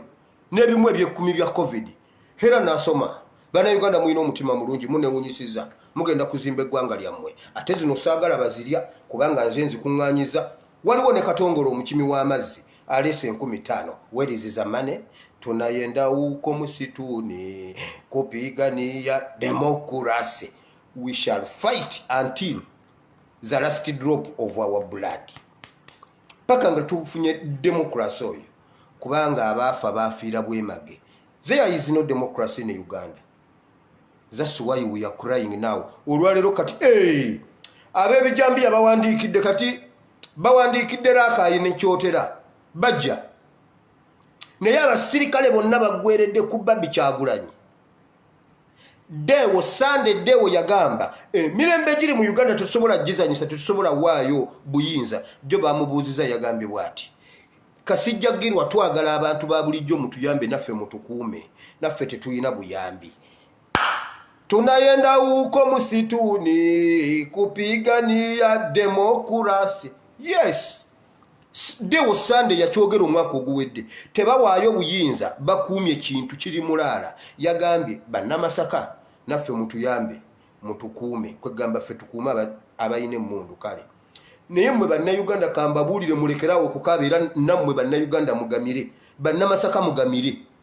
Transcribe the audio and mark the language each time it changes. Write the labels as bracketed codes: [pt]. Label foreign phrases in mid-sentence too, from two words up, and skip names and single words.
[lg] n'ebimu eby'ekkumi bya covid era n'asoma bannayuganda mulina omutima mulungi munewunyisiza mugenda kuzimba eggwanga lyammwe ate zino saagala bazirya kubanga nze nzikuŋŋaanyiza waliwo ne Katongole omukimi w'amazzi aleese 50,000 weriziza mane [sw] tunayenda huko msituni kupigania democracy [en] we shall fight until the last drop of our blood [lg] paka nga tufunye democracy oyo kubanga abaafa baafiira bwemage [en] there is no democracy in Uganda. That's why we are crying now. [lg] Olwalero kati ab'ebijambiya bawandiikidde kati bawandiikidde raakayi ne kyotera bajja naye abasirikale bonna baggweredde ku Babi Kyagulanyi. Dewo Sande Dewo yagamba mirembe giri mu Uganda tusobola gizanyisa tusobola waayo buyinza jo bamubuuziza yagambye bwati Kasijja girwa twagala abantu ba bulijjo mutuyambe naffe mutukuume naffe tetuyina buyambi [sw] tunayenda huko msituni kupigania demokrasi. [lg] Yes, Dewo Sande yakyogera omwaka oguwedde tebawaayo buyinza bakuumye kintu kiri mulaala yagambye bannamasaka naffe mutuyambe mutukuume kwegamba ffe tukuuma abayina emmundu kale naye mmwe bannayuganda kambabuulire mulekerawo okukaaba era nammwe bannayuganda mugamire bannamasaka mugamire